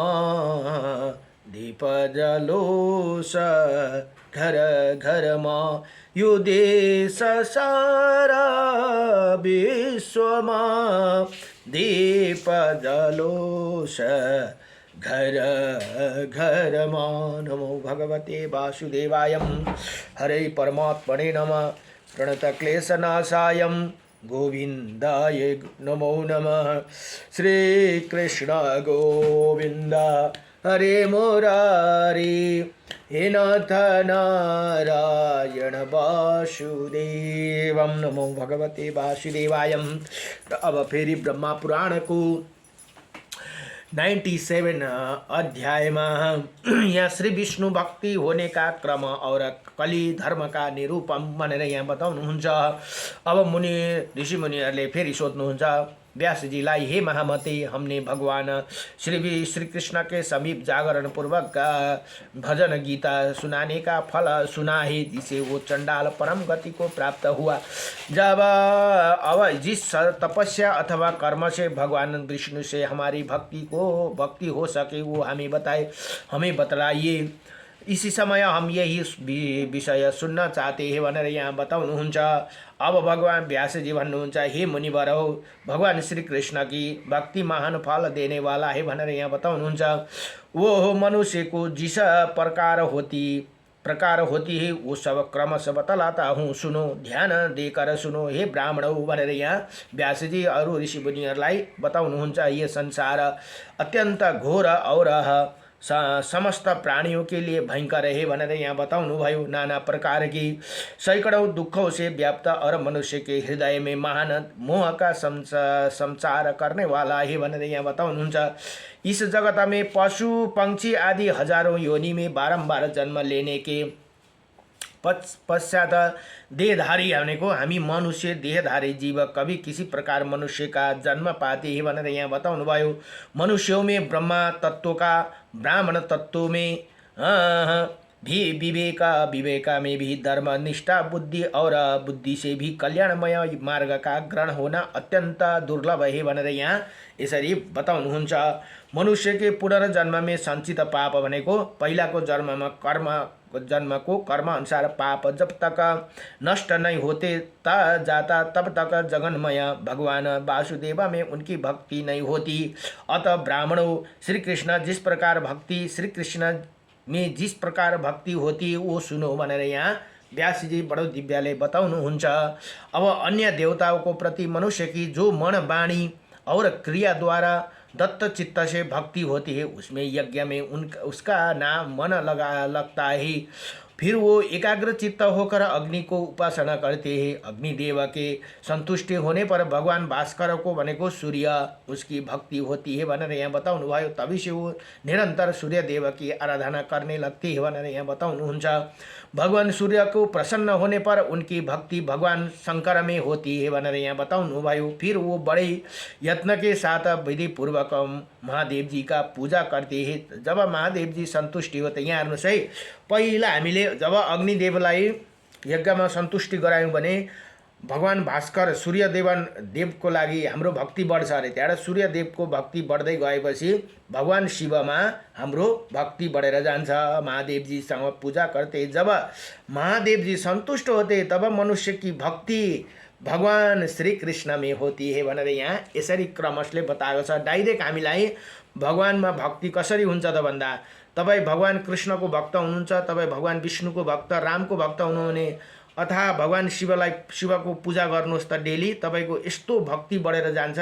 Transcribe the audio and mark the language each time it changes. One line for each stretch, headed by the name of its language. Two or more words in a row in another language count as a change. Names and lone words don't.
Nepali: दीप जलोस् घर घरमा, यो देश सारा विश्वमा। दीप जलोस् घर घरमा।
Sanskrit: नमो भगवते वासुदेवाय, हरे परमात्मने नमः। प्रणतक्लेशनाशाय गोविन्दाय नमो नमः। श्री कृष्ण गोविन्द हरे मुरारी, हे नाथ नारायण वासुदेवम। नमो भगवते वासुदेवाय।
Nepali: अब फेरि ब्रह्मा पुराण को 97 अध्यायमा यहाँ श्री विष्णु भक्ति
Hindi: होने का क्रम और कली धर्म का निरूपम
Nepali: भनेर यहाँ बताउनुहुन्छ। अब मुनि ऋषि मुनिहरूले फेरि सोध्नुहुन्छ व्यास जी लाई,
Hindi: हे महामते, हमने भगवान श्री कृष्ण के समीप जागरण पूर्वक भजन गीता सुनाने का फल सुना है, जिसे वो चंडाल परम गति को प्राप्त हुआ। जब अब जिस तपस्या अथवा कर्म से भगवान विष्णु से हमारी भक्ति हो सके वो हमें बतलाइए। इसी समय हम यही विषय सुन्न चाहते हैं
Nepali: भनेर यहाँ बताउनुहुन्छ। अब भगवान व्यासजी भन्नुहुन्छ,
Hindi: हे मुनिवर हो, भगवान श्री कृष्ण की भक्ति महान फल देने वाला है
Nepali: भनेर यहाँ बताउनुहुन्छ।
Hindi: वो मनुष्य को जिस प्रकार होती है वो सब क्रमशः बतलाता हूँ, सुनो, ध्यान देकर सुनो हे ब्राह्मणौ
Nepali: भनेर यहाँ व्यासजी अरू ऋषि मुनिहरूलाई बताउनुहुन्छ।
Hindi: ये संसार अत्यन्त घोर और समस्त प्राणियों के लिए भयंकर है
Nepali: भनेर यहाँ बताउनुभयो।
Hindi: नाना प्रकार की सैकड़ों दुखों से व्याप्त और मनुष्य के हृदय में महान मोह का संचार करने वाला है
Nepali: भनेर यहाँ बताउनुहुन्छ।
Hindi: इस जगत में पशु पंक्षी आदि हजारों योनि में बारंबार जन्म लेने के पश्चात देहधारी
Nepali: भनेको हामी
Hindi: मनुष्य देहधारी जीव कभी किसी प्रकार मनुष्य का जन्म पाते हैं
Nepali: भनेर यहाँ बताउनुभयो।
Hindi: मनुष्यों में ब्रह्मा तत्व का ब्राह्मण तत्व में भी विवेक में भी धर्म निष्ठा बुद्धि और बुद्धि से भी कल्याणमय मार्ग का ग्रहण होना अत्यंत दुर्लभ है
Nepali: भनेर यहाँ यसरी बताउनुहुन्छ।
Hindi: मनुष्य के पुनर्जन्म में सञ्चित पाप
Nepali: भनेको पहिलाको जन्मको कर्म अनुसार
Hindi: पाप जब तक नष्ट नहीं होते जाता तब तक जगन्मय भगवान वासुदेव में उनकी भक्ति नहीं होती। अतः ब्राह्मणों श्री कृष्ण जिस प्रकार भक्ति होती वो सुनो
Nepali: भनेर यहाँ व्यासजी बडो दिव्यले बताउनुहुन्छ।
Hindi: अब अन्य देवताओं को प्रति मनुष्य की जो मन वाणी और क्रिया द्वारा दत्त चित्त से भक्ति होती है उसमें यज्ञ में उसका नाम मन लगता है। फिर वो एकाग्र चित्त होकर अग्नि को उपासना करते हैं। अग्निदेव के संतुष्टि होने पर भगवान भास्कर को भनेको सूर्य उसकी भक्ति होती है
Nepali: भनेर यहाँ बताउनुभयो।
Hindi: तभी से वो निरंतर सूर्य देव की आराधना करने लगती है
Nepali: भनेर यहाँ बताउनुहुन्छ।
Hindi: भगवान सूर्य को प्रसन्न होने पर उनकी भक्ति भगवान शंकर में होती है
Nepali: भनेर यहाँ बताउनुभयो।
Hindi: फिर वो बड़े यत्न के साथ विधि पूर्वक महादेव जी का पूजा करते हैं। जब महादेव जी संतुष्टि होते
Nepali: यहाँ हेर्नुहोस् है, पहिला हामीले जब अग्निदेवलाई यज्ञमा सन्तुष्टि गरायौँ भने भगवान भास्कर सूर्यदेवको लागि हाम्रो भक्ति बढ्छ अरे। त्यहाँबाट सूर्यदेवको भक्ति बढ्दै गएपछि भगवान शिवमा हाम्रो भक्ति बढेर जान्छ।
Hindi: महादेवजीसँग पूजा करते जब महादेवजी संतुष्ट होते तब मनुष्य की भक्ति भगवान श्री कृष्ण में होती है
Nepali: भनेर यहाँ यसरी क्रमशले बताएको छ। डाइरेक्ट हामीलाई भगवानमा भक्ति कसरी हुन्छ त भन्दा तपाईँ भगवान कृष्णको भक्त हुनुहुन्छ, तपाईँ भगवान विष्णुको भक्त रामको भक्त हुनुहुने अथवा भगवान शिवको पूजा गर्नुहोस् त डेली, तपाईको यस्तो भक्ति बढेर जान्छ।